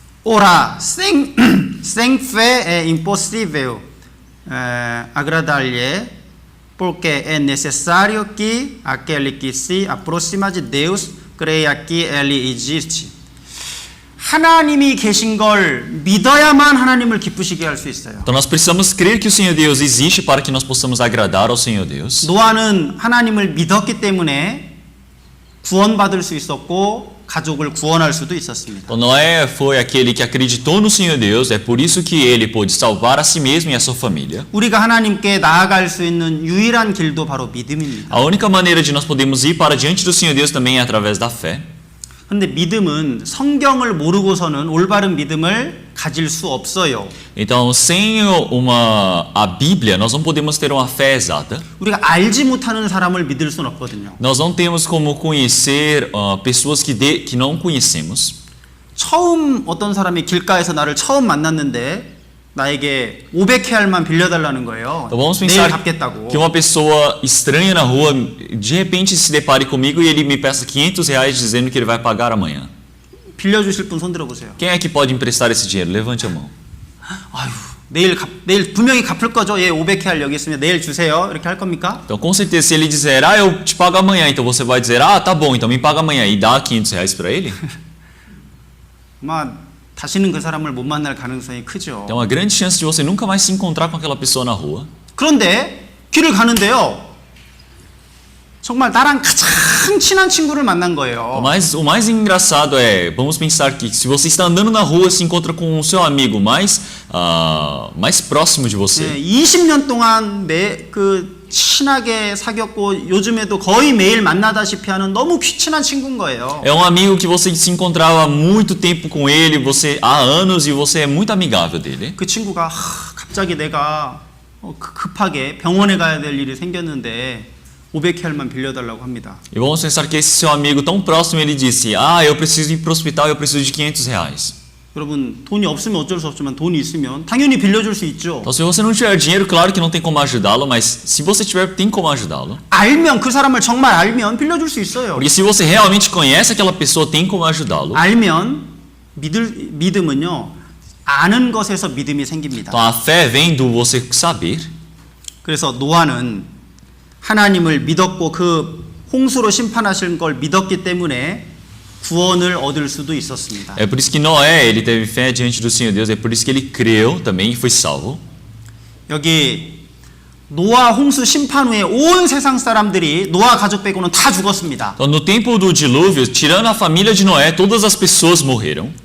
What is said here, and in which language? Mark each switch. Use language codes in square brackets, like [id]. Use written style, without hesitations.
[pt] Ora, sem fé é impossível agradar-lhe, porque é necessário que aquele que se aproxima de Deus creia que Ele existe. [ko] 하나님이 계신 걸 믿어야만 하나님을 기쁘시게 할 수 있어요. [pt] Então nós precisamos crer que o Senhor Deus existe para que nós possamos agradar ao Senhor Deus. [ko] 노아는 하나님을 믿었기 때문에 구원받을 수 있었고 가족을 구원할 수도 있었습니다. [pt] Então Noé foi aquele que acreditou no Senhor Deus, é por isso que ele pôde salvar a si mesmo e a sua família. [ko] 우리가 하나님께 나아갈 수 있는 유일한 길도 바로 믿음입니다. [pt] A única maneira de nós podermos ir para diante do Senhor Deus também é através da fé. [ko] 근데 믿음은 성경을 모르고서는 올바른 믿음을 가질 수 없어요. [pt] Então, sem a Bíblia, nós não podemos ter uma fé exata. [ko] 우리가 알지 못하는 사람을 믿을 수는 없거든요. [pt] Nós não temos como conhecer pessoas que não conhecemos. [ko] 처음 어떤 사람이 길가에서 나를 처음 만났는데 나에게 500캐알만 빌려달라는 거예요. [pt] Então vamos [ko] 내일 [pt] pensar [ko] 갚겠다고. [pt] que uma pessoa estranha na rua de repente se depare comigo e ele me peça R$500 dizendo que ele vai pagar amanhã. [ko] 빌려주실 분 손 들어보세요. [pt] Quem é que pode emprestar esse dinheiro? Levante a mão. [ko] 아유, 내일 분명히 갚을 거죠. 예, 500캐알 여기 있으면 내일 주세요. 이렇게 할 겁니까? [pt] Então, com certeza, se ele dizer, eu te pago amanhã, então você vai dizer, tá bom, então me paga amanhã e dá R$500 para ele? [ko] 아마 다시는 그 사람을 못 만날 가능성이 크죠. [pt] Tem uma grande chance de você nunca mais se encontrar com aquela pessoa na rua. [ko] 그런데 길을 가는데요. 정말 나랑 가장 친한 친구를 만난 거예요. [pt] O mais engraçado é, vamos pensar que se você está andando na rua, se encontra com o seu amigo mais próximo de você. [ko] 네, 20년 동안 친하게 사귀었고 요즘에도 거의 매일 만나다시피 하는 너무 친한 친구인 거예요. [pt] É um amigo que você se encontrava há muito tempo com ele, há anos e você é muito amigável dele. [ko] 그 친구가 갑자기 내가 급하게 병원에 가야 될 일이 생겼는데 500캐알만 빌려달라고 합니다. [pt] E vamos pensar que esse seu amigo tão próximo ele disse, eu preciso ir para o hospital, eu preciso de R$500. [ko] 여러분 돈이 없으면 어쩔 수 없지만 돈이 있으면 당연히 빌려줄 수 있죠. [pt] Então se você não tiver dinheiro, claro que não tem como ajudá-lo, mas se você tiver, tem como ajudá-lo. [ko] 알면 그 사람을 정말 알면 빌려줄 수 있어요. [pt] Porque se você realmente conhece aquela pessoa, tem como ajudá-lo. [ko] 알면 믿음은요 아는 것에서 믿음이 생깁니다. [pt] Então a fé vem do você saber. [ko] 그래서 노아는 하나님을 믿었고 그 홍수로 심판하실 걸 믿었기 때문에 구원을 얻을 수도 있었습니다. [pt] É por isso que Noé, ele teve fé diante do Senhor Deus, é por isso que ele creu também e foi salvo. [ko] 여기 노아 홍수 심판 후에 온 세상 사람들이 노아 가족 빼고는 다 죽었습니다. [pt] Então no tempo do dilúvio, tirando a família de Noé, todas as pessoas morreram.